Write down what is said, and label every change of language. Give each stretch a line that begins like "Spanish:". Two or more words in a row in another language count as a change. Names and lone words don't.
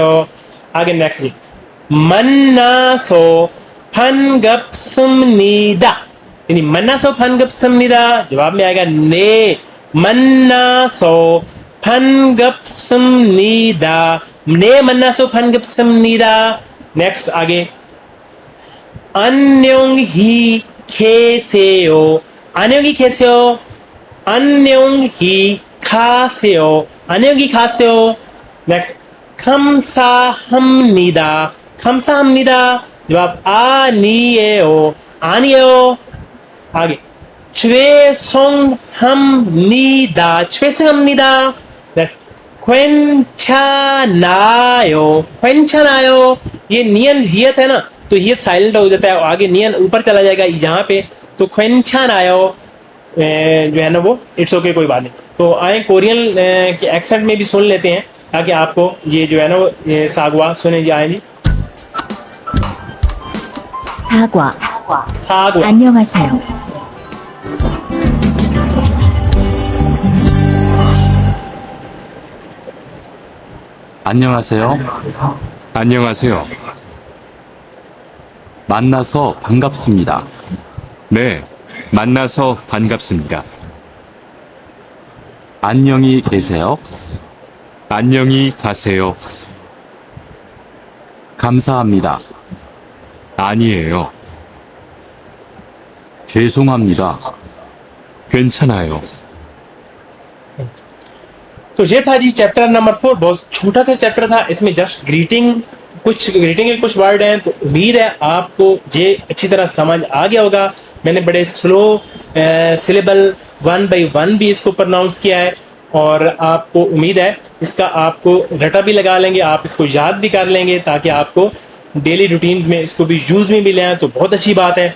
Hindi: आगे नेक्स्ट जी,
Korean: 만나서 반갑습니다, यानी 만나서 반갑습니다,
Hindi: जवाब में आएगा
Korean: 네 만나서 반갑습니다, 네 만나서 반갑습니다. नेक्स्ट आगे, 안녕히 계세요, 안녕히 계세요, 안녕히 가세요. 안녕히 가세요. नेक्स्ट 감사합니다. 감사합니다.
Hindi: जब आप
Korean: 아니에요 아니에요
Hindi: आगे 죄송합니다.
Korean: 죄송합니다. नेक्स्ट 괜찮아요. 괜찮아요.
Hindi: ये नियन हियत है ना, तो हियत साइलेंट हो जाता है, आगे नियन ऊपर चला जाएगा यहाँ पे, तो 괜찮아요 जो है ना वो
English: it's OK,
Hindi: कोई बात नहीं। तो आए कोरियन के एक्सेंट में भी सुन लेते हैं ताकि आपको ये जो है ना वो सागवा सुने जी। आए जी
Korean: 사과. सागवा। 안녕하세요. 안녕하세요. 안녕하세요. 만나서 반갑습니다. 네, 만나서 반갑습니다. 안녕히 계세요. 안녕히 가세요. 감사합니다. 아니에요. 죄송합니다. 괜찮아요.
Hindi: तो ये था जी चैप्टर नंबर 4। बहुत छोटा सा चैप्टर था, इसमें जस्ट ग्रीटिंग के कुछ वर्ड हैं, तो उम्मीद है आपको ये अच्छी तरह समझ आ गया होगा। मैंने बड़े स्लो सिलेबल
English: 1 by 1
Hindi: भी इसको प्रोनाउंस किया है, और आपको उम्मीद है इसका आपको रटा भी लगा लेंगे, आप इसको याद भी कर लेंगे ताकि आपको
English: daily routines
Hindi: में इसको भी यूज में भी लें, तो बहुत अच्छी बात है।